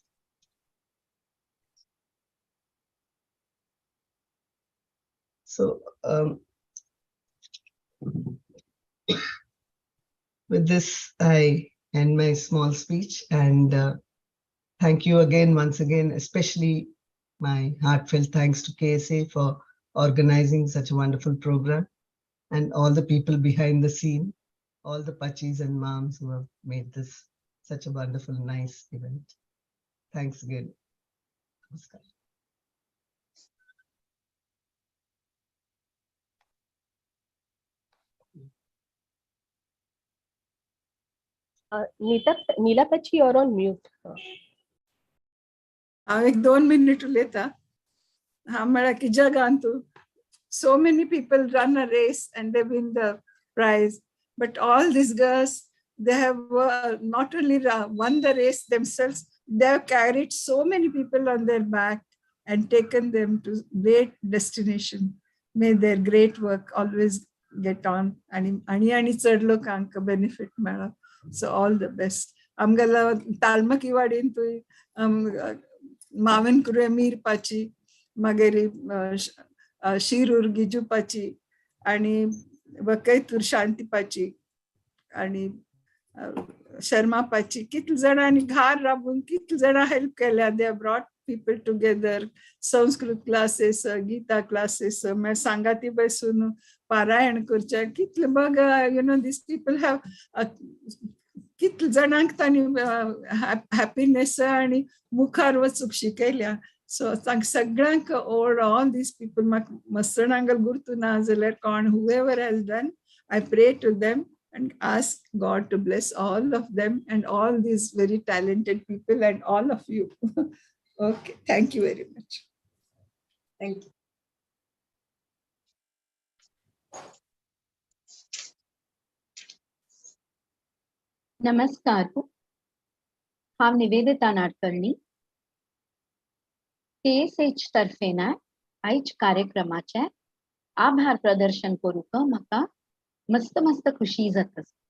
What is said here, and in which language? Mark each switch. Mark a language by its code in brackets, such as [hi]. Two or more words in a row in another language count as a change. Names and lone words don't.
[en] So with this, I end my small speech, and thank you again, once again, especially my heartfelt thanks to KSA for organizing such a wonderful program, and all the people behind the scene, all the pachis and moms who have made this such a wonderful, nice event. Thanks again. Namaskar. Neela Pachi, you're on mute. [kok] हांव एक 2 मिनिट उलयतां. हांव म्हळ्यार की जगांतू [en] so many people run a race and they win the prize, but all these girls, they have not only won the race themselves, they have carried so many people on their back and taken them to great destination. May their great work always get on [kok] आणि चड लोकांक benefit मेळो. [en] So all the best. [kok] आमगेलो तालमाकी वाडीन मावन कुरे मीर पाची, मागेरी शिरूर गिजूपाची आणि वकैतूर शांतीपाची आणि शर्मापाची कितले जाणांनी घार राबून कितले जाणां हेल्प केल्या. [en] They brought people together. [kok] संस्कृत क्लासेस, गीता क्लासेस, मागीर सांगाती बसून पारायण करचे कितले बग [en] you know these people have [kok] कितले जाणांक तांणी हॅपीनेस आणि मुखार वचूंक शिकयल्या. [en] So सगळ्यांक over all these people, [kok] मस्तणांगल गुर्तू ना जाल्यार कोण [en] whoever has done, I pray to them and ask God to bless all of them and all these very talented people and all of you. Okay, thank you very much. Thank you. नमस्कार. [kok] हांव निवेदिता नाडकर्णी. KSH तर्फे ना आयज कार्यक्रमाचे आभार प्रदर्शन करूक म्हाका मस्त मस्त खुशी जाता.